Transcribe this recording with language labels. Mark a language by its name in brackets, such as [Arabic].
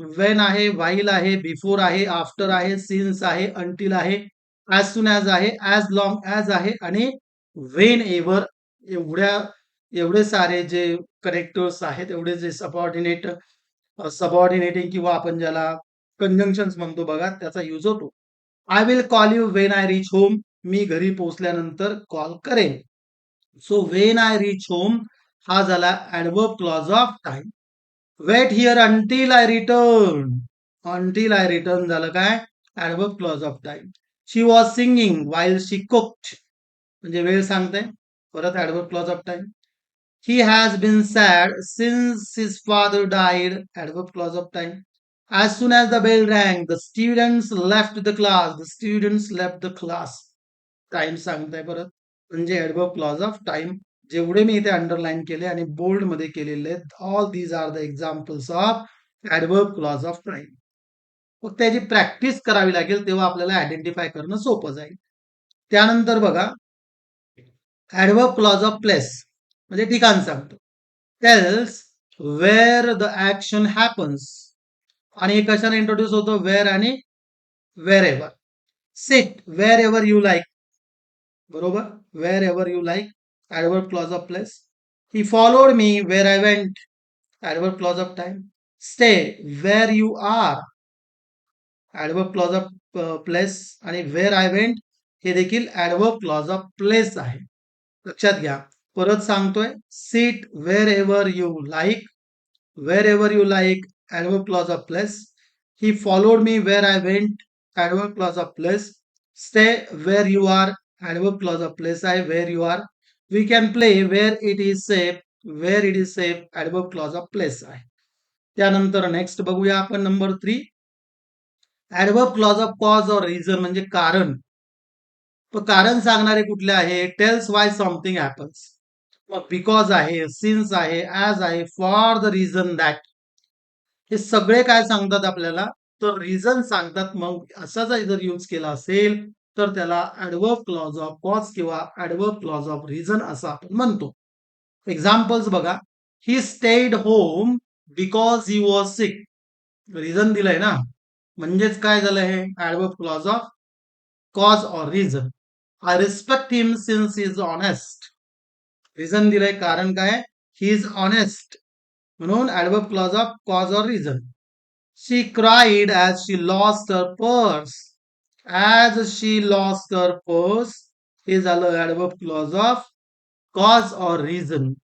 [Marathi] Wien आहे, while आहे, before आहे, आफ्टर आहे, सिन्स आहे, अंटिल आहे, ॲज सुन ॲज आहे, ॲज लॉंग ॲज आहे आणि वेन एव्हर. एवढ्या एवढे सारे जे कनेक्टर्स आहेत, एवढे जे सबऑर्डिनेटिंग किंवा आपण ज्याला कंजंक्शन म्हणतो बघा, त्याचा यूज होतो. [English] I will call you when I reach home. [Marathi] मी घरी पोहोचल्यानंतर कॉल करेन. [English] so when I reach home [Marathi] हा झाला [English] Adverb clause of time. Wait here until I return. Until I return [Marathi] झालं काय [English] Adverb clause of time. She was singing while she cooked [Marathi] म्हणजे वेळ सांगते. [English] परत adverb clause of time. He has been sad since his father died. Adverb clause of time. As soon as the bell rang, the students left the class. The students left the class. [Marathi] Time सांगताय परत म्हणजे adverb clause of time. जेवढे मी इथे underline केले आणि bold मध्ये केलेले आहेत, [English] All these are the examples of adverb clause of time. [Marathi] मग त्याची प्रॅक्टिस करावी लागेल तेव्हा आपल्याला आयडेंटिफाय करणं सोपं जाईल. त्यानंतर बघा ऍडवर्ब क्लॉज ऑफ प्लेस म्हणजे ठिकाण सांगतो. [English] tells where the action happens [Marathi] आणि हे कशाने इंट्रोड्यूस होतो [English] Where आणि wherever. Sit wherever you like. बरोबर wherever you like adverb clause of place. He followed me where I went adverb clause of time. Stay where you are adverb clause of place आणि where I went हे देखील adverb clause of place आहे. [Marathi] लक्षात घ्या. परत सांगतोय [English] Sit wherever you like. Wherever you like, adverb clause of place. He followed me where I went, adverb clause of place. Stay where you are, adverb clause of place आहे where you are. We can play where it is safe, where it is safe, adverb clause of place आहे. [Marathi] त्यानंतर next बघूया आपण number 3. [English] adverb clause of cause or reason [Marathi] म्हणजे कारण. कारण सांगणारे कुठले आहे [English] Tells why something happens. [Marathi] मग बिकॉज आहे, सिन्स आहे, ऍज आहे, फॉर द रिझन दॅट. हे सगळे काय सांगतात आपल्याला तर रिझन सांगतात. मग असा जर यूज केला असेल तर त्याला ऍडवर्ब क्लॉज ऑफ कॉज किंवा ऍडवर्ब क्लॉज ऑफ रिझन असं आपण म्हणतो. एक्झाम्पल्स बघा. [English] He stayed home because he was sick. [Marathi] Reason दिलंय ना म्हणजेच काय झालं हे adverb clause of cause or reason. [English] I respect him since he is honest. [Marathi] Reason दिलंय कारण काय [English] he is honest [Marathi] म्हणून adverb clause of cause or reason. [English] She cried as she lost her purse. As she lost her purse [Marathi] हे झालं [English] Adverb clause of cause or reason.